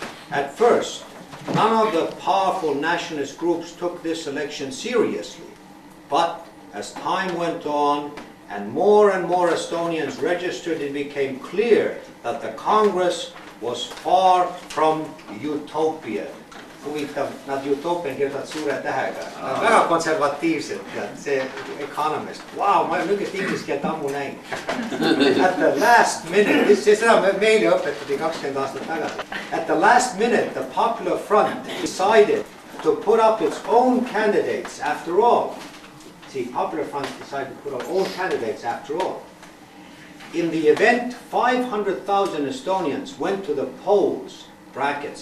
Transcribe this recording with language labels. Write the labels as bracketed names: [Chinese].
[English] At first, none of the powerful nationalist groups took this election seriously, but as time went on and more Estonians registered, it became clear that the Congress was far from utopian. [Estonian] Huvitav, nad utoopian kirjutavad suure tähega. Nad väga konservatiivsed, see Economist. Wow, ma olen niisugust inglise keelt ammu näinud. [English] At the last minute, [Estonian] seda meile õpetati 20 aastat tagasi. [English] At the last minute, the Popular Front decided to put up its own candidates after all. See, Popular Front decided to put up own candidates after all. In the event, 500,000 Estonians went to the polls, brackets.